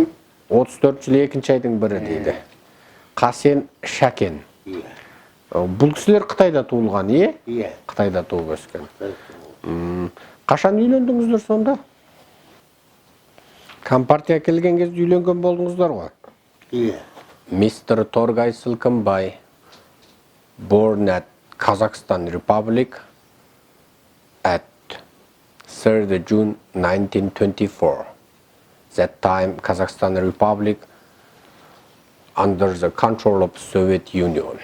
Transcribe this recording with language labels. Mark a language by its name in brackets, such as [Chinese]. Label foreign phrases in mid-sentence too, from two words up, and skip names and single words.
[Kazakh] 34 жылы 2 айдың бірі дейді. Қасен Шәкен. Бұл кісілер Қытайда туылған, е? Иә. Қытайда туып өскен. Қашан үйлендіңіздер сонда? Компартия келген кезде үйленген болдыңыздар ғой? Иә. [English] Mr. Торгай Сылкымбай, born at Kazakhstan Republic at 3rd June 1924. That time Kazakhstan Republic under the control of Soviet Union.